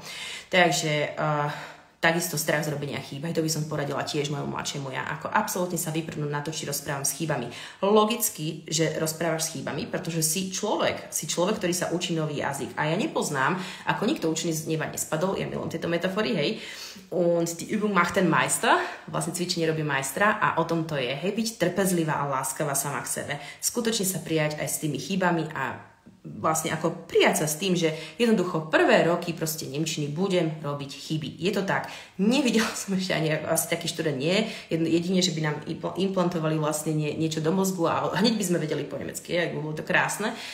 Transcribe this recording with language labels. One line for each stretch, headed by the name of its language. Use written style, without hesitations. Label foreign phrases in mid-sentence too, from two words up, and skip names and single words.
Slovak: Takže takisto strach z robenia chýb. Aj to by som poradila tiež mojemu mladšiemu ja. Ako absolútne sa vyprnúť na to, či rozprávam s chybami. Logicky, že rozprávaš s chybami, pretože si človek, ktorý sa učí nový jazyk. A ja nepoznám, ako nikto učený z neba nespadol, ja milujem tieto metafory, hej.
German: Und die Übung macht den Meister,
Slovak: vlastne cvičenie robí majstra a o tom to je, hej, byť trpezlivá a láskavá sama k sebe. Skutočne sa prijať aj s tými chybami a vlastne ako prijať sa s tým, že jednoducho prvé roky proste nemčiny budem robiť chyby. Je to tak. Nevidela som ešte ani asi taký študent nie. Jedine, že by nám implantovali vlastne niečo do mozgu a hneď by sme vedeli po nemecky, ak by bolo to krásne.